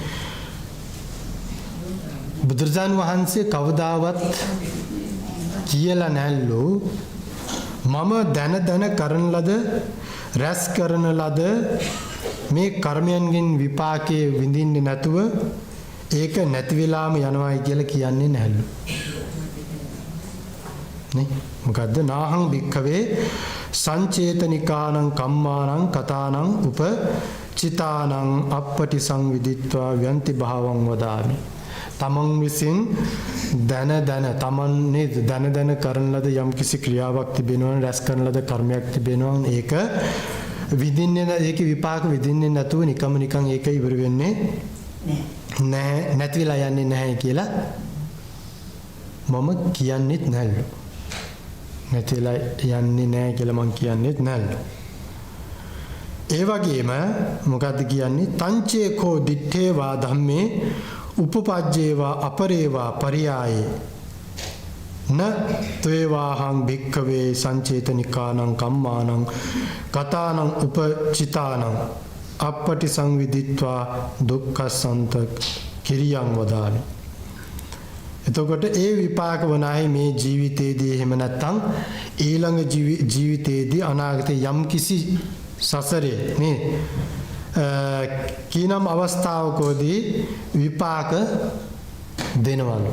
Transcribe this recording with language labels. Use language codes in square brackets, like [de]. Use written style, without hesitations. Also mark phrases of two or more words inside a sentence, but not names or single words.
[si] බුදුරජාණන් වහන්සේ කවදාවත් කියලා නැල්ලු මම දැන කරන ලද රැස් කරන ලද මේ කර්මයන්ගෙන් විපාකයේ විඳින්නේ නැතුව ඒක නැති වෙලාම යනවායි කියලා කියන්නේ නැල්ලු. නේ මොකද්ද? [pi] නාහං භික්ඛවේ සංචේතනිකානං කම්මානං කතානං උපචිතානං අපටි සංවිදිත්වා ව්‍යන්ති භාවං වදාමි. [si] තමන් විසින් දැන කරන ලද යම් කිසි ක්‍රියාවක් තිබෙනවා රැස් කරන ලද කර්මයක් තිබෙනවා ඒක විඳින්නේ ඒකේ විපාක විඳින්නේ නැතුව නිකන් ඒක ඉවර වෙන්නේ නැහැ නැති වෙලා යන්නේ නැහැ කියලා මම කියන්නේත් නැල්ලු. නැති වෙලා යන්නේ නැහැ කියලා මම කියන්නේත් නැල්ලු. ඒ වගේම මොකද්ද කියන්නේ? [pi] තංචේකෝ දිත්තේවා ධම්මේ උපපජ්ජේවා අපරේවා පරියායේ න ත්වේවාහං භික්ඛවේ සංචේතනිකානං කම්මානං කතානං උපචිතානං අපටි සංවිදිත්වා දුක්ඛසන්ත කිරියං වදාමි. [si] එතකොට ඒ විපාක වනායි මේ ජීවිතයේදී එහෙම නැත්නම් ඊළඟ ජීවිතයේදී අනාගතේ යම් කිසි සසරේ නේ කීනම් අවස්ථාවකදී විපාක දෙනවලු.